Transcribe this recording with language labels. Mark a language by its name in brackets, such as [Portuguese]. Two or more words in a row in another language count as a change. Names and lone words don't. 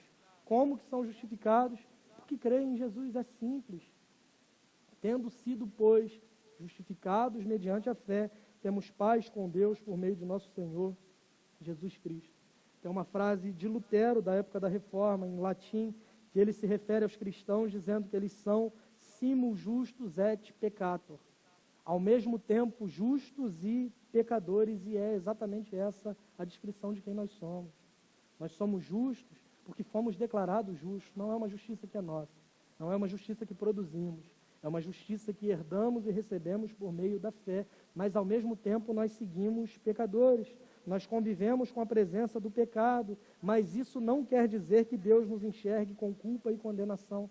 [Portuguese] Como que são justificados? Porque creem em Jesus, é simples. Tendo sido, pois, justificados mediante a fé, temos paz com Deus por meio de nosso Senhor Jesus Cristo. Tem uma frase de Lutero, da época da Reforma, em latim, que ele se refere aos cristãos dizendo que eles são [Latin] simul justus et peccator, [Portuguese] ao mesmo tempo justos e pecadores, e é exatamente essa a descrição de quem nós somos. Nós somos justos porque fomos declarados justos. Não é uma justiça que é nossa, não é uma justiça que produzimos, é uma justiça que herdamos e recebemos por meio da fé, mas ao mesmo tempo nós seguimos pecadores, nós convivemos com a presença do pecado, mas isso não quer dizer que Deus nos enxergue com culpa e condenação.